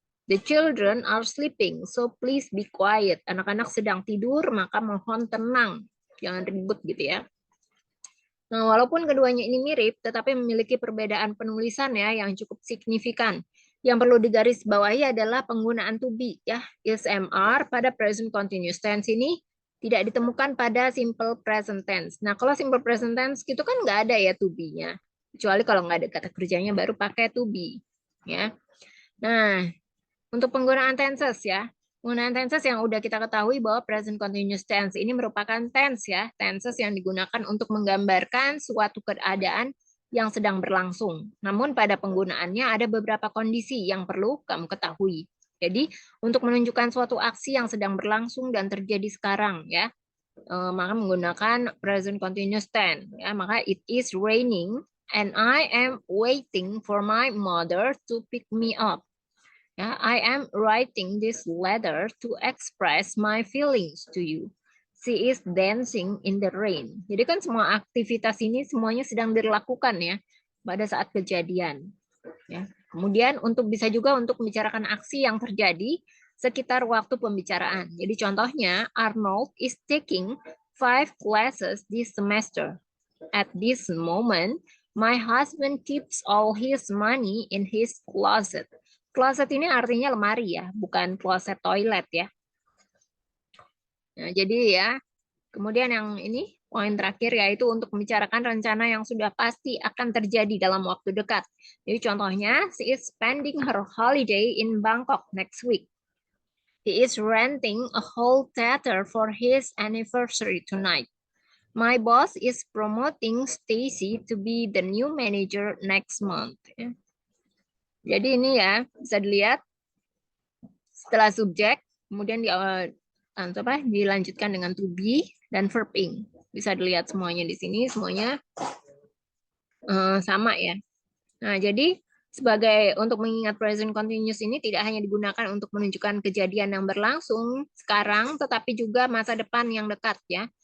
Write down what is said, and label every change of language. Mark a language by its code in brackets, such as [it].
[en] The children are sleeping, so please be quiet. [id] Anak-anak sedang tidur, maka mohon tenang. Jangan ribut gitu ya. Nah, walaupun keduanya ini mirip, tetapi memiliki perbedaan penulisan ya yang cukup signifikan. Yang perlu digarisbawahi adalah penggunaan to be ya. Is mr pada present continuous tense ini tidak ditemukan pada simple present tense. Nah, kalau simple present tense itu kan nggak ada ya to be-nya. Kecuali kalau nggak ada kata kerjanya baru pakai to be. Ya. Nah, untuk penggunaan tenses ya. Penggunaan tenses yang udah kita ketahui bahwa present continuous tense ini merupakan tense ya. Tenses yang digunakan untuk menggambarkan suatu keadaan yang sedang berlangsung. Namun pada penggunaannya ada beberapa kondisi yang perlu kamu ketahui. Jadi untuk menunjukkan suatu aksi yang sedang berlangsung dan terjadi sekarang ya, maka menggunakan present continuous tense ya. [en] Maka it is raining and I am waiting for my mother to pick me up. Ya, I am writing this letter to express my feelings to you. She is dancing in the rain. [id] Jadi kan semua aktivitas ini semuanya sedang dilakukan ya pada saat kejadian. Ya. Kemudian untuk bisa juga untuk membicarakan aksi yang terjadi sekitar waktu pembicaraan. Jadi contohnya [en] Arnold is taking 5 classes this semester. At this moment, my husband keeps all his money in his closet. [id] Closet ini artinya lemari ya, bukan closet toilet ya. Nah, jadi ya, kemudian yang ini poin terakhir yaitu untuk membicarakan rencana yang sudah pasti akan terjadi dalam waktu dekat. Jadi contohnya, [en] she is spending her holiday in Bangkok next week. He is renting a whole theater for his anniversary tonight. My boss is promoting Stacy to be the new manager next month. [id] Ya. Jadi ini ya, bisa dilihat setelah subjek, kemudian dilanjutkan dengan to be dan verb ing. Bisa dilihat semuanya di sini, semuanya sama ya. Nah, jadi sebagai untuk mengingat present continuous ini tidak hanya digunakan untuk menunjukkan kejadian yang berlangsung sekarang, tetapi juga masa depan yang dekat ya.